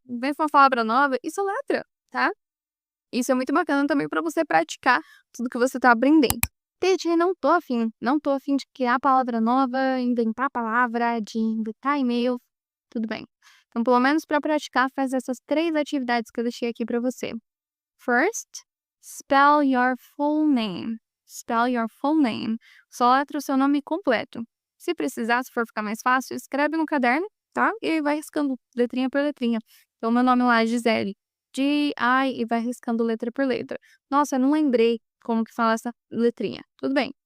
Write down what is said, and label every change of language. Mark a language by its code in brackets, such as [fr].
[pt] Inventa uma palavra nova e soletra, tá? Isso é muito bacana também para você praticar tudo que você tá aprendendo. TG, não tô afim de criar palavra nova, inventar palavra, de inventar e-mail, tudo bem. Então, pelo menos para praticar, faz essas 3 atividades que eu deixei aqui para você. [en] First, spell your full name. Spell your full name. [pt] Soletra o seu nome completo. Se precisar, se for ficar mais fácil, escreve no caderno, tá? E vai riscando letrinha por letrinha. Então, meu nome lá é Gisele. G-I e vai riscando letra por letra. Nossa, eu não lembrei como que fala essa letrinha. Tudo bem.